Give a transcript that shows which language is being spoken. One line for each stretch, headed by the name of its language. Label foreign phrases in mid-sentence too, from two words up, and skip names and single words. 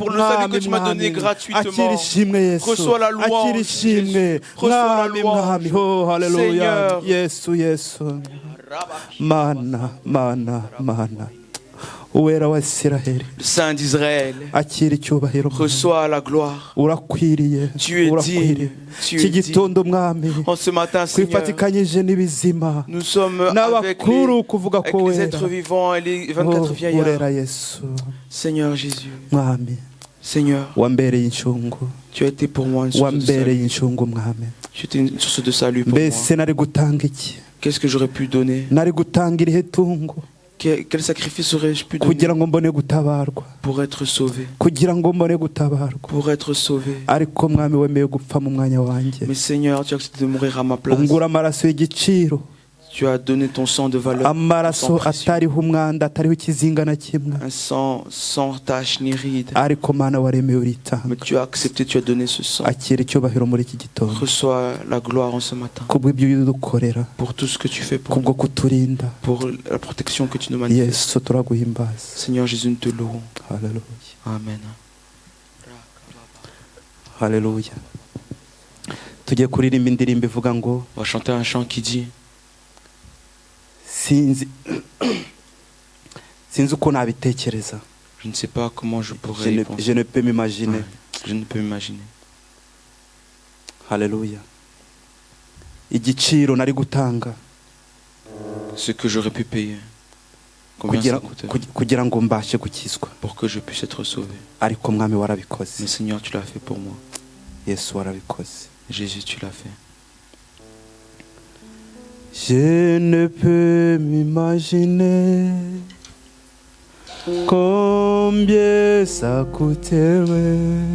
Kinyarwanda: Akira ishimwe Yesu, akira ishimwe mwami mwami. Oh haleluya. Yesu Yesu mana mana mana, uwera wa Isiraheli,
French: Le Saint d'Israël,
Kinyarwanda: akira icyubahiro,
French: reçois la gloire.
Kinyarwanda: urakwiriye,
French: Tu es
Kinyarwanda: urakwiriye.
French: digne, tu
Kinyarwanda: Iki
French: es digne.
Kinyarwanda: gitondo mwami
French: En ce matin, Seigneur,
Kinyarwanda: twifatikanyije n'ibizima
French: nous sommes avec
Kinyarwanda: n'abakuru kuvuga
French: avec
Kinyarwanda: ko
French: les
Kinyarwanda: wera.
French: êtres vivants et les 24 Oh, vieillards.
Kinyarwanda: urera Yesu
French: Seigneur Jésus,
Kinyarwanda: mwami,
French: Seigneur,
Kinyarwanda: wambereye inshungu,
French: tu as été pour moi une source de salut.
Kinyarwanda: wambereye inshungu mwami.
French: Tu étais une source de salut pour moi.
Kinyarwanda: Mbese nari gutanga iki?
French: Qu'est-ce que j'aurais pu donner?
Kinyarwanda: Nari gutanga irihe tungo
French: Quel sacrifice aurais-je pu donner
Kinyarwanda: kugira ngo mbone gutabarwa,
French: pour être sauvé?
Kinyarwanda: kugira ngo mbone gutabarwa?
French: Pour être sauvé.
Kinyarwanda: Ariko mwami wemeye gupfa mu mwanya wanjye,
French: Mais Seigneur, tu as accepté de mourir à ma place.
Kinyarwanda: ungura amaraso y'igiciro,
French: Tu as donné ton sang de valeur. Ton
Kinyarwanda: amaraso
French: sang précieux.
Kinyarwanda: atariho umwanda, atariho ikizinga na kimwe,
French: Un sang sans tache ni ride.
Kinyarwanda: ariko mana waremeye uritanga.
French: Mais tu as accepté, tu as donné ce sang.
Kinyarwanda: Akira icyubahiro muri iki gitondo
French: Reçois la gloire en ce matin
Kinyarwanda: kubw'ibyo udukorera,
French: pour tout ce que tu fais pour
Kinyarwanda: kubwo
French: nous,
Kinyarwanda: kuturinda.
French: pour la protection que tu nous manifestes.
Kinyarwanda: Yesu turaguhimbaza.
French: Seigneur Jésus, nous te louons.
Kinyarwanda: Haleluya, Amen. haleluya. Tugiye kuririmba indirimbo ivuga ngo
French: On va chanter un chant qui dit
Kinyarwanda: sinzi sinzi uko nabitekereza.
French: je ne sais pas comment je Je pourrais y ne, penser. je ne peux m'imaginer. Ouais, je ne peux m'imaginer.
Kinyarwanda: Haleluya. Igiciro nari gutanga
French: Ce que j'aurais pu payer. Combien ça coûterait
Kinyarwanda: kugira ngo mbashe gukizwa,
French: pour que je puisse être sauvé.
Kinyarwanda: ariko mwami warabikoze.
French: Mais Seigneur, tu l'as fait pour moi.
Kinyarwanda: Yesu warabikoze.
French: Jésus, tu l'as fait. Je ne peux m'imaginer combien ça coûterait.